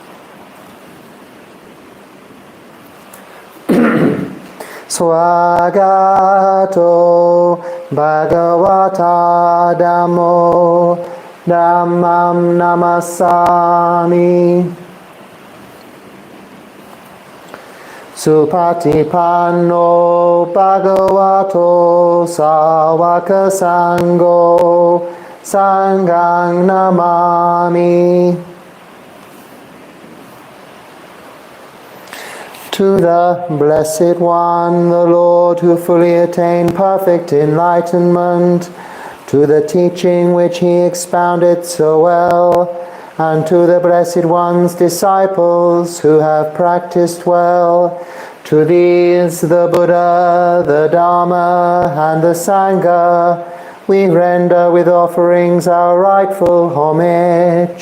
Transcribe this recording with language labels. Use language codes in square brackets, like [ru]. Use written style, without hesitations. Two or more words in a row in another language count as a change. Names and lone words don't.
[pi] Swagato Bhagavata Dhammo Dhammam Namasami Supatipanno Bhagavato Sāvaka Sangho Sanghang Namami. [en] To the Blessed One, the Lord who fully attained perfect enlightenment, to the teaching which he expounded so well, and to the Blessed One's disciples who have practiced well, to these the Buddha, the Dharma, and the Sangha, we render with offerings our rightful homage.